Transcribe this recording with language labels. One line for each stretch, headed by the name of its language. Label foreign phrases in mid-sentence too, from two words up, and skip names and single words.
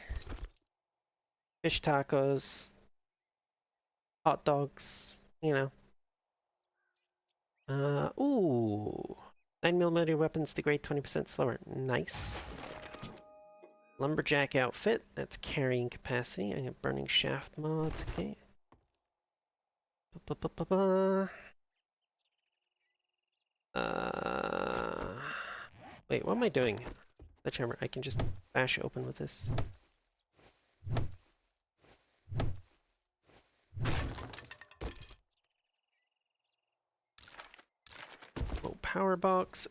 English: Fish tacos, hot dogs, you know. Ooh. 9mm weapons degrade 20% slower. Nice. Lumberjack outfit. That's carrying capacity. I have burning shaft mod. Okay. Ba-ba-ba-ba-ba. Wait, what am I doing? Sledgehammer. I can just bash open with this. Oh, power box.